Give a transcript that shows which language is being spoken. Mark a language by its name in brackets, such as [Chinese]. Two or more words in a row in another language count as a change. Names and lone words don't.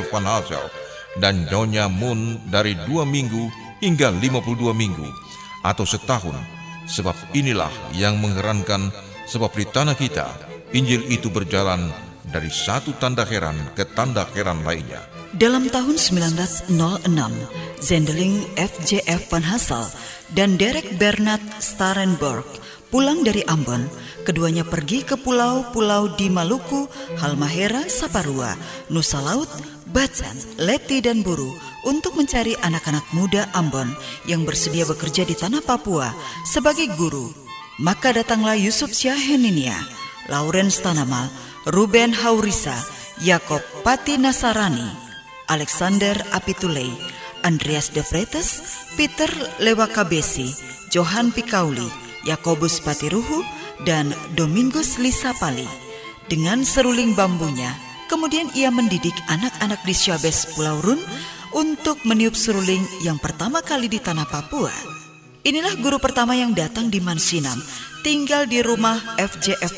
[Indonesian] Van Hazel, dan Nyonya Mun dari 2 minggu hingga 52 minggu atau setahun. Sebab inilah yang mengherankan, sebab di tanah kita Injil itu berjalan dari satu tanda heran ke tanda heran lainnya. Dalam tahun 1906, Zendeling F.J.F. Van Hazel dan Derek Bernard Starenburg pulang dari Ambon. Keduanya pergi ke pulau-pulau di Maluku, Halmahera, Saparua, Nusa Laut, Bacan, Leti, dan Buru untuk mencari anak-anak muda Ambon yang bersedia bekerja di tanah Papua sebagai guru. Maka datanglah Yusuf Syaheninia, Lawrence Tanamal, Ruben Haurisa, Yakob Pati Nasarani, Alexander Apitulei, Andreas de Vretes, Peter Lewakabesi, Johan Pikauli, Yakobus Patiruhu, dan Domingus Lisapali. Dengan seruling bambunya, kemudian ia mendidik anak-anak di Syabes Pulau Run untuk meniup seruling yang pertama kali di tanah Papua. Inilah guru pertama yang datang di Mansinam, tinggal di rumah F.J.F.